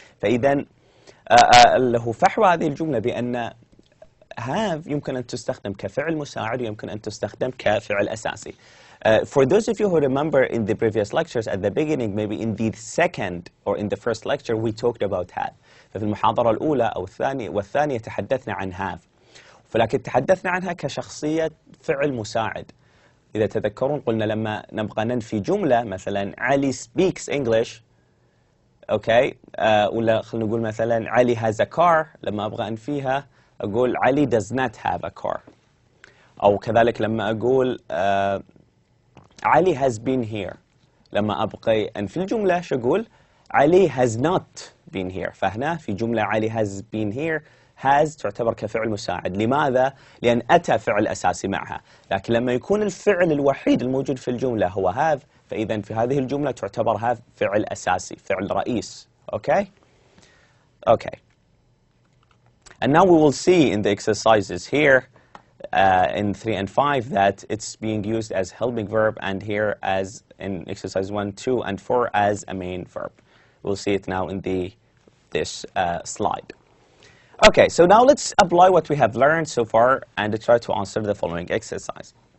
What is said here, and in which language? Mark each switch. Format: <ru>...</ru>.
<ar>فإذا له فحوى هذه الجملة بأن have يمكن أن تستخدم كفعل مساعد ويمكن أن تستخدم كفعل أساسي.</ar> <en>For those of you who remember in the previous lectures at the beginning, maybe in the second or in the first lecture, we talked about have.</en> <ar>ففي المحاضرة الأولى أو والثانية تحدثنا عن have. ولكن تحدثنا عنها كشخصية فعل مساعد. إذا تذكرون قلنا لما نبغى ننفي جملة مثلا علي</ar> <en>speaks English،</en> <ar>أوكي، ولا خلينا نقول مثلا علي</ar> <en>has a car،</en> <ar>لما أبغى أنفيها أقول علي</ar> <en>does not have a car.</en> <ar>أو كذلك لما أقول علي</ar> <en>has been here،</en> <ar>لما أبغى أنفي الجملة شو أقول؟ علي</ar> <en>has not been here.</en> <ar>فهنا في جملة علي</ar> <en>has been here،</en> <ar>has تعتبر كفعل مساعد. لماذا؟ لأن أتى فعل أساسي معها. لكن لما يكون الفعل الوحيد الموجود في الجملة هو have، فإذا في هذه الجملة تعتبر have فعل أساسي، فعل رئيس.</ar> <en>Okay? Okay. And now we will see in the exercises here in 3 and 5 that it's being used as helping verb, and here as in exercise 1, 2, and 4 as a main verb. We'll see it now in this slide. Okay, so now let's apply what we have learned so far and try to answer the following exercise.</en>